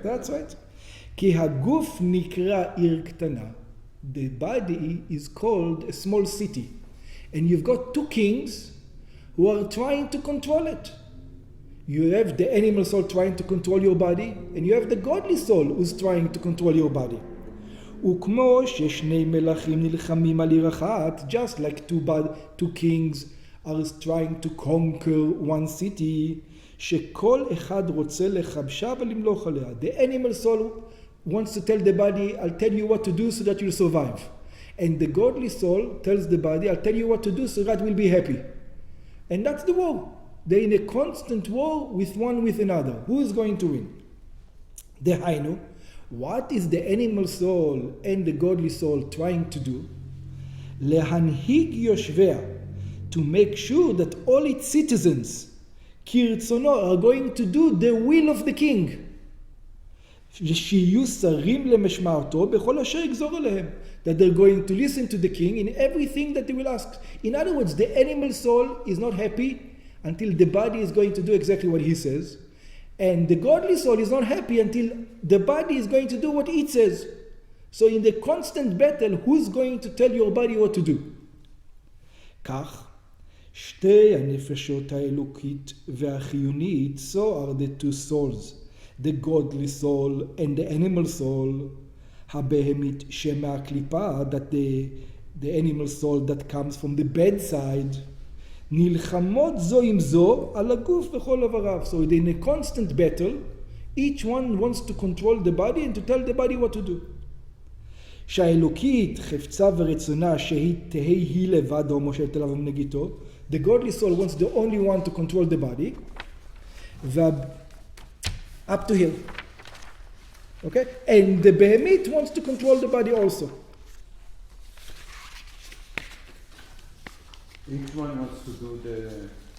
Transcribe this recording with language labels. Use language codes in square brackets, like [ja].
[en] That's right. [he] כי הגוף נקרא עיר קטנה. [en] The body is called a small city. And you've got two kings who are trying to control it. You have the animal soul trying to control your body, and you have the godly soul who's trying to control your body. [he] וכמו ששני מלכים נלחמים על עיר אחת, [en] just like two kings are trying to conquer one city, [he] שכל אחד רוצה לכבשה ולמלוך עליה. [en] The animal soul wants to tell the body, I'll tell you what to do so that you'll survive. And the godly soul tells the body, I'll tell you what to do so that we'll be happy. And that's the war. They're in a constant war with one with another. Who is going to win? Dehainu, what is the animal soul and the godly soul trying to do? Lehanhig yoshvea, to make sure that all its citizens, kirtzono, are going to do the will of the king. [he] שיהיו שרים למשמעתו בכל אשר יגזור עליהם. [en] That they're going to listen to the king in everything that they will ask. In other words, the animal soul is not happy until the body is going to do exactly what he says. And the godly soul is not happy until the body is going to do what it says. So in the constant battle, who's going to tell your body what to do? [he] כך, שתי הנפשות האלוקית והחיונית, [en] so are the two souls, the godly soul and the animal soul, [he] הבהמית שמהקליפה, [en] that the animal soul that comes from the bad side, [he] נלחמות זו עם זו על הגוף וכל עבריו. [en] So in a constant battle, each one wants to control the body and to tell the body what to do. [he] שהאלוקית חפצה ורצונה שהיא תהי היא לבד או מושלת אליו ומנגיתו. [en] The godly soul wants the only one to control the body. Up to here. Okay? And the behemit wants to control the body also. Each one wants to do